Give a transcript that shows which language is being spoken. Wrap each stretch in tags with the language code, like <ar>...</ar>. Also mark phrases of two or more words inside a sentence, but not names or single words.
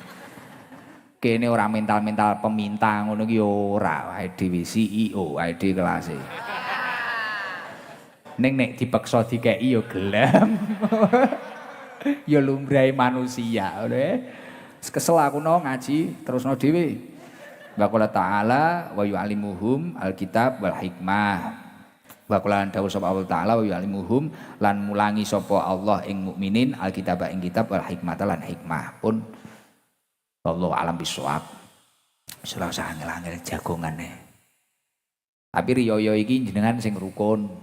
<jv>Kene ora mental-mental peminta ngono ki ora, wae dhewe CEO, wae dhewe kelase. Ning nek dipeksa dikeki yo gelem. Ya lumrahe manusia ngono ya. Kesel aku no ngaji terusno dhewe.</jv> <ar>وقال تعالى ويعلمهم الكتاب والحكمة. وقال</ar> <jv>dawuh sapa Allah taala</jv> <ar>ويعلمهم</ar> <jv>lan mulangi sapa Allah ing mukminin alkitab ing kitab</jv> <ar>والحكمة</ar> <jv>lan hikmah pun</jv> <ar>والله أعلم بالصواب.</ar> <jv>Ora usah angel-angel jagongane. Tapi riyo iki jenengan sing rukun.</jv>